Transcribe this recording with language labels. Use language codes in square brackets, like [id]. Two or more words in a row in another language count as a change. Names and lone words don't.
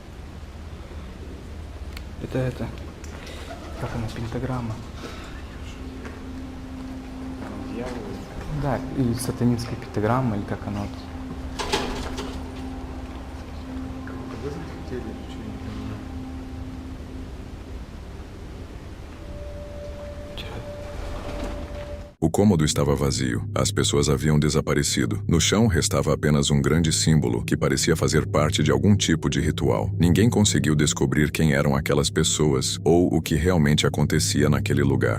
[ru] Это, как она, пентаграмма. Да, или сатанинская пентаграмма, или как она. Вы захотели, что не понимаю. [pt] O cômodo estava vazio. As pessoas haviam desaparecido. No chão restava apenas um grande símbolo que parecia fazer parte de algum tipo de ritual. Ninguém conseguiu descobrir quem eram aquelas pessoas ou o que realmente acontecia naquele lugar.